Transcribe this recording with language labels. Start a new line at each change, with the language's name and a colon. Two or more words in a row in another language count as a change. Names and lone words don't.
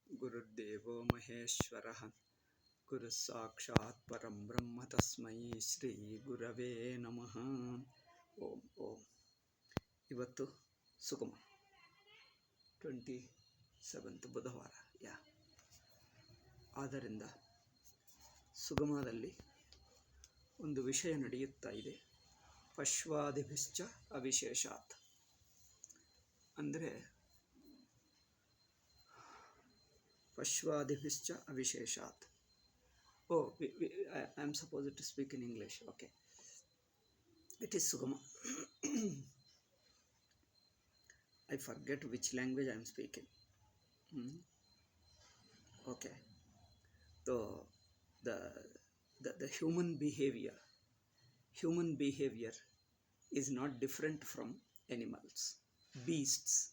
Sanskrit: गुरुर्देवो महेश्वरः गुरुः साक्षात् परं ब्रह्म तस्मै ಶ್ರೀ ಗುರವೇ ನಮಃ. ಓಂ ಓಂ.
Kannada: ಇವತ್ತು ಸುಗಮ 27th ಬುಧವಾರ. ಆದ್ದರಿಂದ ಸುಗಮದಲ್ಲಿ ಒಂದು ವಿಷಯ ನಡೆಯುತ್ತಾ ಇದೆ.
Sanskrit: ಪಶ್ವಾದಿಭಿಶ್ಚ ಅವಿಶೇಷಾತ್ ಅಂದರೆ ಪಶ್ವಾದಿಭಿಶ್ಚ ಅವಿಶೇಷಾತ್.
English: I am supposed to speak in English. Okay. It is Sugama. I forget which language I am speaking. Okay. So the human behavior is not different from animals, beasts.